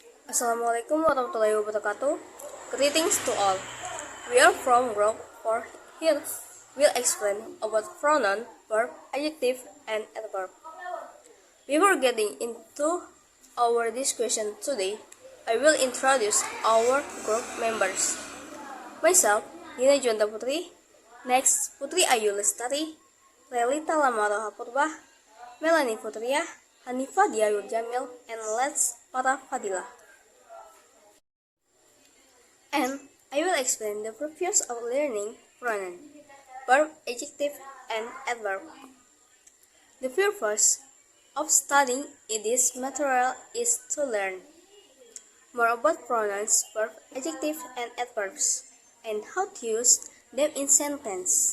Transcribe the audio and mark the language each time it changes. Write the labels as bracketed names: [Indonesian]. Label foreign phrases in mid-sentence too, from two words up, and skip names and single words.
[Arabic] السلام عليكم ورحمة الله وبركاته. [English] Greetings to all. We are from Group 4 here. We'll explain about pronoun, verb, adjective, and adverb. Before getting into our discussion today, I will introduce our group members. Myself, Nina Juanda Putri. Next, Putri Ayu Lestari, Lelita Lamaroha Purba, Melanie Putria, Hanifa Diayur Jamil, and Let's Para Fadilah. And I will explain the purpose of learning pronoun, verb, adjective, and adverb. The purpose of studying this material is to learn more about pronouns, verb, adjective, and adverbs, and how to use them in sentence.